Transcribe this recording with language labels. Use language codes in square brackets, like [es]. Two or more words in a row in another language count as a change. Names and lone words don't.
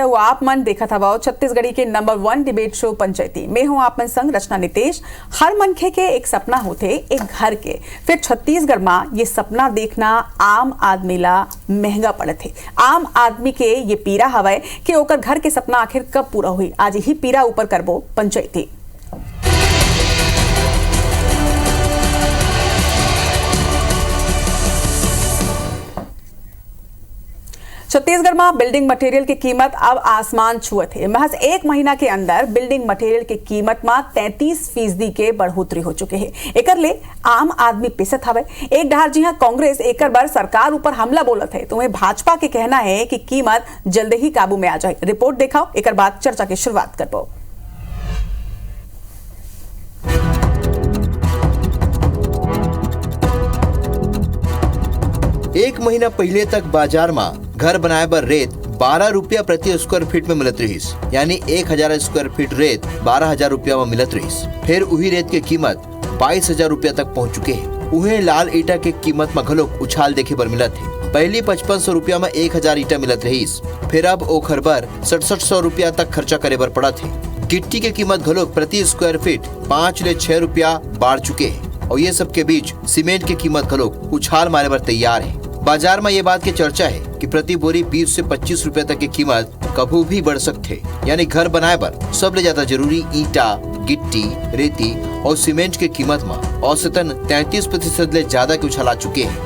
[hne] वो आप मन देखा था छत्तीसगढ़ी के नंबर 1 [en] debate show [hne] पंचायती में हूं आप मन संग रचना नितेश। हर मनखे के एक सपना होते एक घर के, फिर छत्तीसगढ़ में ये सपना देखना आम आदमी ला महंगा पड़त है। आम आदमी के ये पीरा हवय कि ओकर घर के सपना आखिर कब पूरा हुई। आज यही पीरा ऊपर करबो पंचायती। छत्तीसगढ़ में [en] building material [hne] की कीमत अब आसमान छुअत है। महज 1 महीना के अंदर [en] building material [hne] की कीमत में 33% के बढ़ोतरी हो चुके हैं। एकर ले आम आदमी पिसत हवे। एक डहार जी कांग्रेस एकर बार सरकार ऊपर हमला बोलत है, तो वहीं भाजपा के कहना है कि कीमत जल्द ही काबू में आ जाए। रिपोर्ट दिखाओ, एकर बाद चर्चा की शुरुआत करबो। एक महीना पहले तक बाजार में घर बनाए बर रेत 12 रुपया प्रति [en] square feet [hne] में मिलत रहीस, यानी 1000 [en] square feet [hne] रेत 12,000 रुपया में मिलत रहीस। फिर वही रेत की कीमत 22,000 रुपया तक पहुंच चुके हैं। उन्हें लाल ईटा के कीमत में घलोक उछाल देखे बर मिलत है। पहली 5500 रुपया में 1000 ईटा मिलत रहीस, फिर अब ओखर बर 6700 रुपया तक खर्चा करे बर पड़त है। गिट्टी की कीमत घलोक प्रति [en] square feet [hne] 5 ले 6 रुपया बढ़ चुके हैं, और ये सब के बीच सीमेंट की कीमत घलोक उछाल मारे बर तैयार है। बाजार में ये बात की चर्चा है कि प्रति बोरी 20 से 25 रुपए तक की कीमत कभी भी बढ़ सकते, यानी घर बनाए पर सबसे ज्यादा जरूरी ईटा, गिट्टी, रेती और सीमेंट की कीमत में औसतन 33% ले ज्यादा के उछाल आ चुके हैं।